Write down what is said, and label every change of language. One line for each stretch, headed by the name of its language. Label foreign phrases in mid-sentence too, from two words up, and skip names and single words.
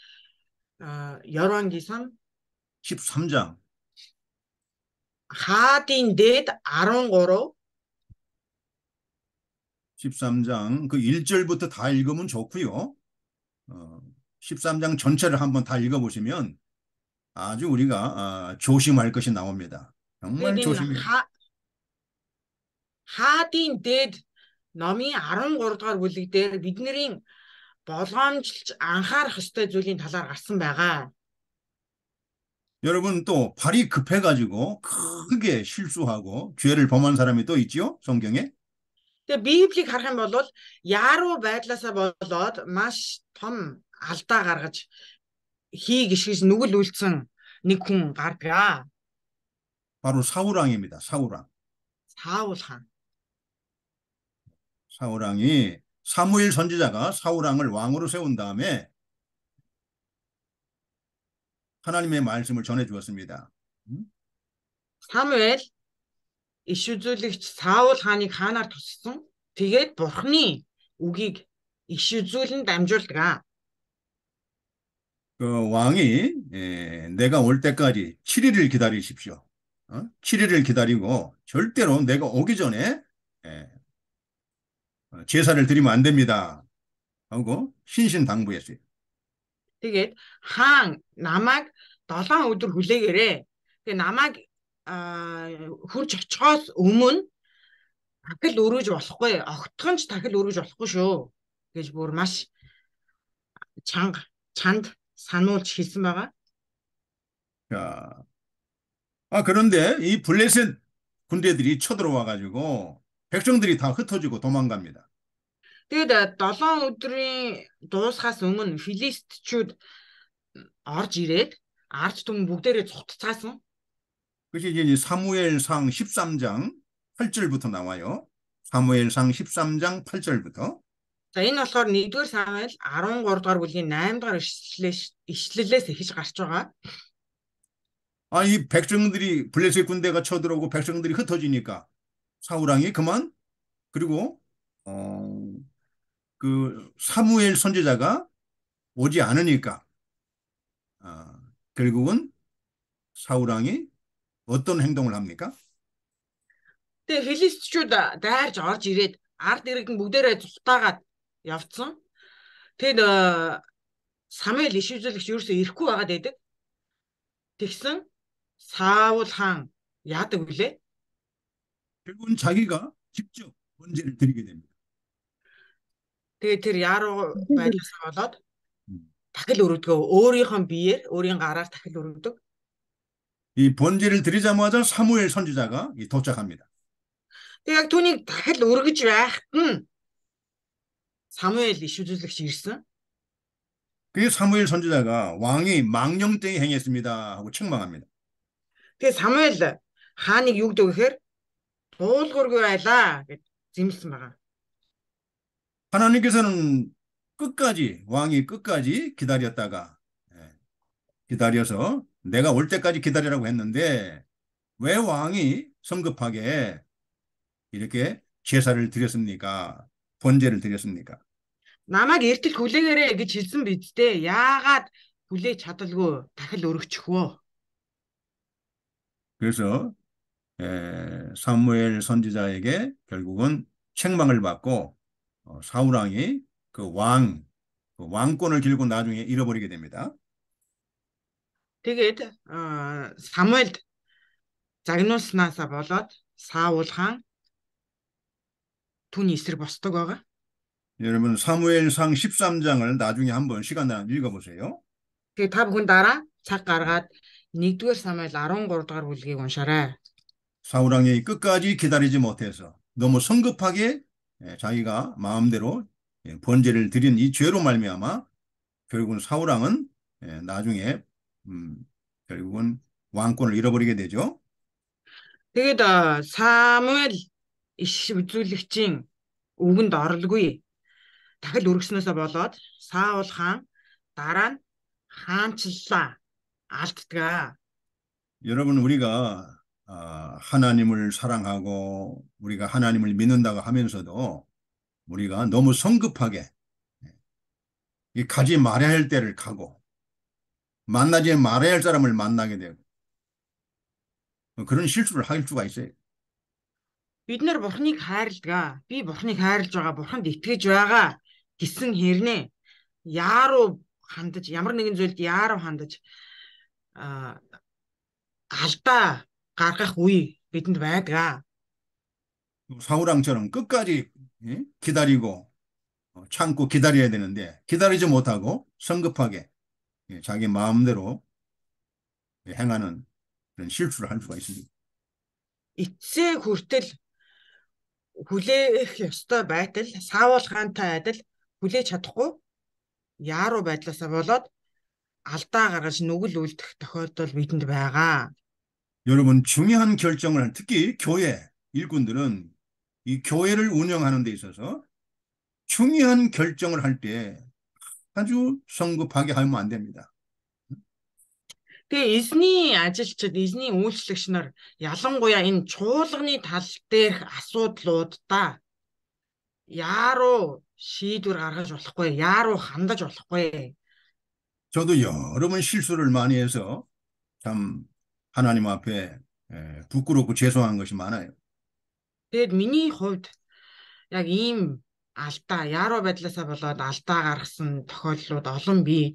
Korean: 열왕기상 13장
Mongolian: 하адын дээд 13
Korean: 13장 그 1절부터 다 읽으면 좋고요. 13장 전체를 한번 다 읽어보시면 아주 우리가 조심할 것이 나옵니다. 정말 조심해요.
Mongolian: 하адын дээд номын 13 дугаар бүлэг дээр бидний болгоомжилж анхаарах ёстой зүйлийн талаар гарсан байгаа.
Korean: 여러분 또 발이 급해가지고 크게 실수하고 죄를 범한 사람이 또 있죠? 성경에?
Mongolian: Тэгээ Библийг харах юм бол яаруу байдлаасаа болоод маш том алдаа гаргаж гიშгэж нүгэл үлдсэн нэг хүн гардаг.
Korean: 바로 사울 왕입니다. 사울 왕.
Mongolian: Саул хаан.
Korean: 사울왕이 사무엘 선지자가 사울왕을 왕으로 세운 다음에 하나님의 말씀을 전해 주었습니다.
Mongolian: Самуэль иш үзүүлэгч Саул хааныг хаанаар туссан. Тэгээд Бурхны үгийг иш үзүүлэн дамжуулдаг.
Korean: 그 왕이 내가 올 때까지 7일을 기다리십시오. 7일을 기다리고 절대로 내가 오기 전에 제사를 드리면 안 됩니다. 하고 신신당부했어요.
Mongolian: Тэгээд хаан намайг 7 өдөр хүлээгээрэй. Тэгээд намайг хурж очихоос өмнө дахил өргөж болохгүй. Огтхон ч дахил өргөж болохгүй шүү гэж бүр маш чанд сануулж хэлсэн байгаа.
Korean: 자, 그런데 이 블레셋 군대들이 쳐들어와 가지고 백성들이 다 흩어지고 도망갑니다.
Mongolian: Тэгээд 7 өдрийн дуусахаас өмнө филистичүүд орж ирээд ард түмэн бүгдээрээ цугтцаасан.
Korean: 그것이 이제 사무엘상 13장 8절부터 나와요. 사무엘상 13장 8절부터.
Mongolian: За энэ болохоор 1-р Самуэль 13-р бүлгийн 8-р ишлэлээс эхэж гарч байгаа.
Korean: 이 백성들이 블레셋 군대가 쳐들어오고 백성들이 흩어지니까 사울왕이 그만 그리고 그 사무엘 선지자가 오지 않으니까 결국은 사울왕이 어떤 행동을 합니까?
Mongolian: Тэгээ филистичүүд дайрж орж ирээд ард иргэд нь бүгдээрээ зүхтаагаад явцсан. Тэгэд Самуэль иш үзүүлэгч ерөөсөө ирэхгүй байгаад байдаг. Тэгсэн Саул хаан яадаг вүлээ?
Korean: 결국은 자기가 직접 번제를 드리게 됩니다.
Mongolian: Тэгээ тэр яруу байдлаасаа болоод дахил өргөдгөө өөрийнхөө биеэр өөрийн гараар дахил өргөдөг.
Korean: 이 번제를 드리자마자 사무엘 선지자가 도착합니다.
Mongolian: Тэгээ яг түүнийг дахил өргөж байхад нь Самуэль иш үзүүлэгч ирсэн.
Korean: 그 사무엘 선지자가 왕이 망령되게 행했습니다 하고 책망합니다.
Mongolian: Тэгээ Самуэль хааныг юу гэдэг вэ гэхээр дуулуургүй байлаа гэж зэмлсэн байгаа.
Korean: 하나님께서는 왕이 끝까지 기다렸다가 기다려서 내가 올 때까지 기다리라고 했는데 왜 왕이 성급하게 이렇게 제사를 드렸습니까? 번제를 드렸습니까?
Mongolian: Намайг эртэл хүлээгээрэй гэж хэлсэн биз дээ. Яагаад хүлээж чадалгүй дахил өргөчихвөө?
Korean: 그래서 사무엘 선지자에게 결국은 책망을 받고 사울 왕이 그 왕권을 길고 나중에 잃어버리게 됩니다.
Mongolian: Тэгээд Самуэль загнуулснаасаа болоод Саул хаан түүний эсрэг босдог байгаа.
Korean: 여러분 사무엘상 13장을 나중에 한번 시간 나면 읽어보세요.
Mongolian: Тэгээд та бүхэн дараа цаг гаргаад 1-р Самуэль 13-р бүлгийг уншаарай.
Korean: 사울 왕이 끝까지 기다리지 못해서 너무 성급하게 자기가 마음대로 번제를 드린 이 죄로 말미암아 결국은 사울 왕은 나중에 결국은 왕권을 잃어버리게 되죠.
Mongolian: Тэгээд Самуэль иш үзүүлэгчийн үгэнд оролгүй дахил өргөснөөсөө болоод Саул хаан дараа нь хаанчлаа алддаг.
Korean: 여러분 우리가 하나님을 사랑하고 우리가 하나님을 믿는다고 하면서도 우리가 너무 성급하게 가지 말아야 할 때를 가고 만나지 말아야 할 사람을 만나게 되고 그런 실수를 할 수가 있어요.
Mongolian: Бид нар Бурхныг хайрладаг. Би Бурхныг хайрлаж байгаа, Бурханд итгэж байгаа гэсэн хэрнээ яаруу хандаж, ямар нэгэн зүйлд яаруу хандаж алдаа гаргах үе бидэнд байдаг.
Korean: 사울왕처럼 끝까지 기다리고 참고 기다려야 되는데 기다리지 못하고 성급하게 자기 마음대로 행하는 그런 실수를 할 수가 있습니다.
Mongolian: Эцсээ хүртэл хүлээх ёстой байтал Саул хаантай адил хүлээж чадахгүй яаруу байдлаасаа болоод алдаа гаргаж нүгэл үлдэх тохиолдол бидэнд байгаа.
Korean: 여러분 중요한 결정을 특히 교회 일꾼들은 이 교회를 운영하는 데 있어서 중요한 결정을 할 때 아주 성급하게 하면 안 됩니다.
Mongolian: Тэгээ эзний ажилчид, эзний үйлчлэгч нар ялангуяа энэ чуулганы тал дээрх асуудлуудаа яаруу шийдвэр гаргаж болохгүй, яаруу хандаж болохгүй.
Korean: 저도 여러 번 실수를 많이 해서 참 하나님 앞에 부끄럽고 죄송한 것이 많아요.
Mongolian: Тэгэд миний хувьд яг ийм алдаа, яаруу байдлаасаа болоод алдаа гаргасан тохиолдлууд олон бий.